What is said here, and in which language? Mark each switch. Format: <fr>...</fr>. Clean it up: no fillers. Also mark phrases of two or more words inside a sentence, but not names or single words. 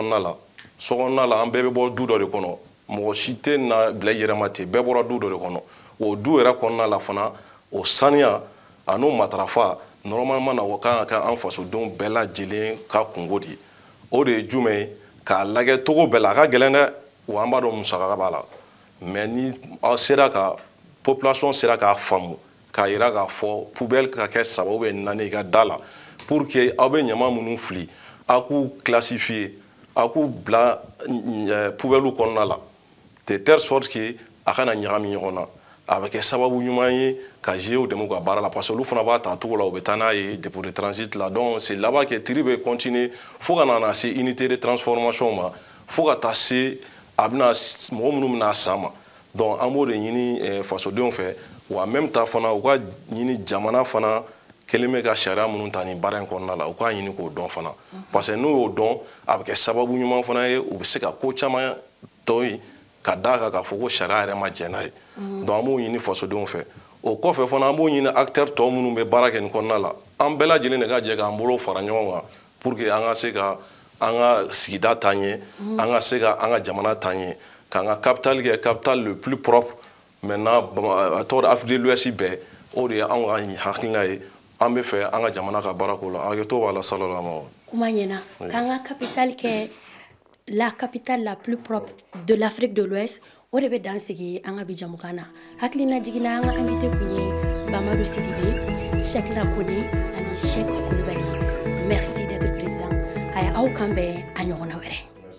<bm>sokɔnɔna la an bɛɛ bɛ bɔ du dɔ de kɔnɔ mɔgɔ si tɛ na bila I yɛrɛ ma ten bɛɛ bɔra du dɔ de kɔnɔ o du yɛrɛ kɔnɔna la fana o saniya a n'o matarafa normalement na o kan ka kɛ an fasodenw bɛɛ lajɛlen ka kungo de ye o de ye jumɛn ye k'a lajɛ togo bɛɛ la a ka gɛlɛn dɛ wa an b'a dɔn musaka b'a la mais ni aw sera ka population sera k'a faamu k'a yira k'a fɔ poubelle ka kɛ 3</bm> <fr>ou bien</fr> <bm>4 I ka da la</bm> <fr>pour que</fr> <bm>aw bɛ ɲama minnu fili aw k'u classifier aw k'u bila poubelle kɔnɔna la</bm> <fr>de telle sorte que</fr> <bm>a kana ɲagami ɲɔgɔn na a bɛ kɛ sababu ɲuman ye ka GIE dɛmɛ ka baara la</bm> <fr>parce que</fr> <bm>olu fana b'a ta cogo la u bɛ taa n'a ye</bm> <fr>dépôt de transit</fr> <bm>la</bm> <fr>donc c'est là-bas que</fr> <bm>tri bɛ continuer fo ka na se</bm> <fr>unité de transformation</fr> <bm>ma fo ka taa se a bɛna mɔgɔ minnu bɛna san ma donc an b'o de ɲini fasodenw fɛ wa</bm> <fr>en même temps</fr> <bm>fana u ka ɲini jamana fana kelen bɛ ka sariya minnu ta nin baara in kɔnɔna la u k'a ɲini k'o dɔn fana</bm> <fr>parce que</fr> <bm>n'u y'o dɔn a bɛ kɛ sababu ɲuman fana ye u bɛ se ka ko caman tɔ ye ka d'a kan k'a fɔ ko sariya yɛrɛ ma jɛn n'a ye donc an b'o ɲini fasodenw fɛ o kɔfɛ fana an b'o ɲini acteurs tɔ minnu bɛ baara kɛ nin kɔnɔna la an bɛɛ lajɛlen de ka jɛ k'an bolo fara ɲɔgɔn kan</bm> <fr>pour que</fr> <bm>an ka se ka an ka sigida taa ɲɛ an ka se ka an ka jamana taa ɲɛ k'an ka capitale kɛ</bm> <fr>capitale le plus propre</fr> <bm>maintenant a tɔgɔ Afrique de l'Ouest bɛɛ o de ye anw ka hakilina ye an bɛ fɛ an ka jamana ka baara ko la an hakili to b'a la salama kuma ɲɛna k'an ka capitale kɛ</bm> <fr>la capitale la plus propre de l'Afrique de l'Ouest</fr> <bm>o de bɛ dan sigi an ka bi jamukan na hakilina jiginna an ka invité kun ye Mamadou Sidibé Cheikhna Kone ani Cheikh Kulibali</bm> <fr>merci d'être présent</fr> <bm>aya aw kan bɛn a ɲɔgɔnna wɛrɛ</bm>